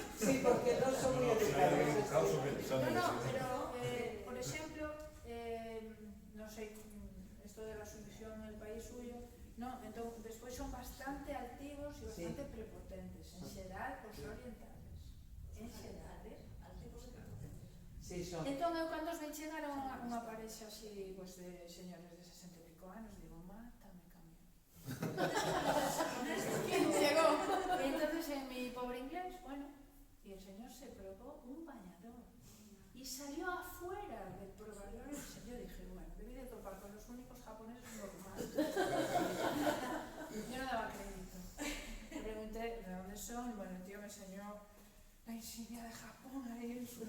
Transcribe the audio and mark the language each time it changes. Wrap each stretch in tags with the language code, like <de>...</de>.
<es>sí, porque no son muy educados. no, pero por ejemplo, no sé, esto de la sumisión en el país suyo, no, entonces después son bastante altivos y bastante prepotentes,</es> <gl>en xeral os orientales, en xeral. Altivos e prepotentes.</gl> <es>Sí, son.</es> <gl>Entón eu cando os ven chegar a unha parexa así, pues, de señores de 60 e pico anos, digo, mátame camión.</gl> <es>¿Quién llegó? Y entonces en mi pobre inglés, bueno, y el señor se probó un bañador y salió afuera del probador. Yo dije, bueno, debí de topar con los únicos japoneses normales. Yo no daba crédito. Pregunté de dónde son, bueno, el tío me enseñó la insignia de Japón ahí en su...</es>